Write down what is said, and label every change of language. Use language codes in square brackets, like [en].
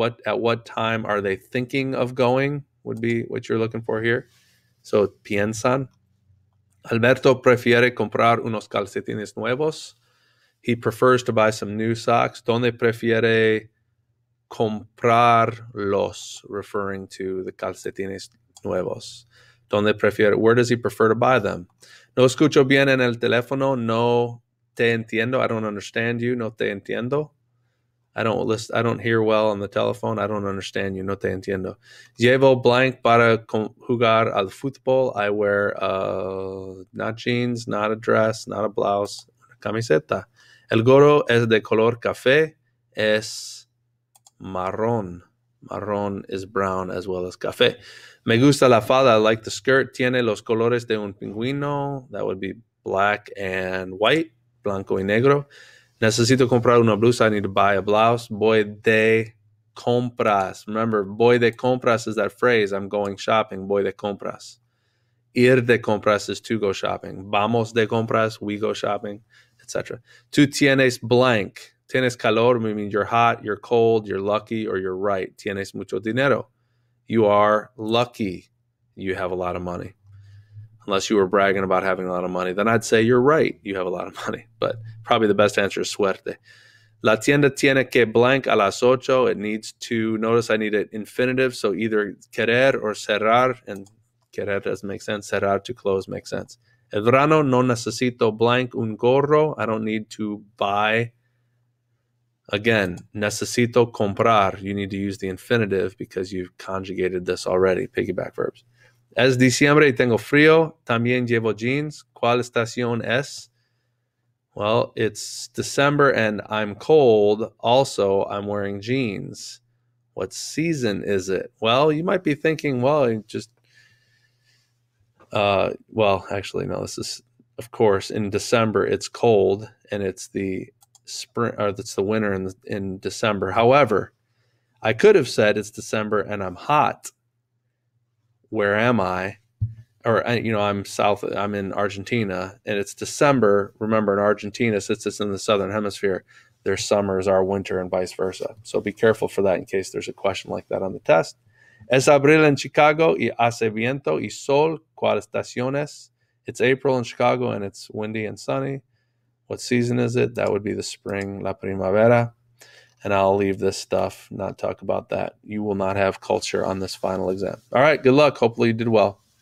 [en] At what time are they thinking of going? Would be what you're looking for here. So piensan. [es] Alberto prefiere comprar unos calcetines nuevos. [en] He prefers to buy some new socks. [es] ¿Dónde prefiere comprarlos? [en] Referring to the [es] calcetines nuevos. ¿Dónde prefiere? [en] Where does he prefer to buy them? [es] No escucho bien en el teléfono. No te entiendo. [en] I don't understand you. [es] No te entiendo. [en] I don't hear well on the telephone. I don't understand you. [es] No te entiendo. Llevo blank para jugar al fútbol. [en] I wear not jeans, not a dress, not a blouse, [es] una camiseta. El gorro es de color café. Es marrón. [en] Marrón is brown as well as café. [es] Me gusta la falda. [en] I like the skirt. [es] Tiene los colores de un pingüino. [en] That would be black and white. [es] Blanco y negro. Necesito comprar una blusa. [en] I need to buy a blouse. Voy de compras. Remember, [es] voy de compras [en] is that phrase. I'm going shopping. Voy de compras. [es] Ir de compras [en] is to go shopping. [es] Vamos de compras. [en] We go shopping, etc. [es] Tú tienes [en] blank. [es] Tienes calor [en] means you're hot, you're cold, you're lucky, or you're right. [es] Tienes mucho dinero. [en] You are lucky. You have a lot of money. Unless you were bragging about having a lot of money, then I'd say you're right. You have a lot of money. But probably the best answer is suerte. [es] La tienda tiene que blank a las 8. [en] It needs to, notice I need an infinitive, so either querer or cerrar, and querer doesn't make sense. Cerrar, to close, makes sense. [es] El verano no necesito blank un gorro. [en] I don't need to buy. Again, [es] necesito comprar. [en] You need to use the infinitive because you've conjugated this already, piggyback verbs. [es] Es diciembre y tengo frío. También llevo jeans. ¿Cuál estación es? [en] Well, it's December and I'm cold. Also, I'm wearing jeans. What season is it? Well, you might be thinking, well, just, well, actually, no, this is, of course, in December, it's cold and it's the spring, or it's the winter in December. However, I could have said it's December and I'm hot. Where am I? Or, I'm in Argentina and it's December. Remember, in Argentina, since it's in the southern hemisphere, their summer is our winter and vice versa. So be careful for that in case there's a question like that on the test. [es] Es abril en Chicago y hace viento y sol. ¿Cuál estaciones? [en] It's April in Chicago and it's windy and sunny. What season is it? That would be the spring, [es] la primavera. [en] And I'll leave this stuff, not talk about that. You will not have culture on this final exam. All right, good luck. Hopefully you did well.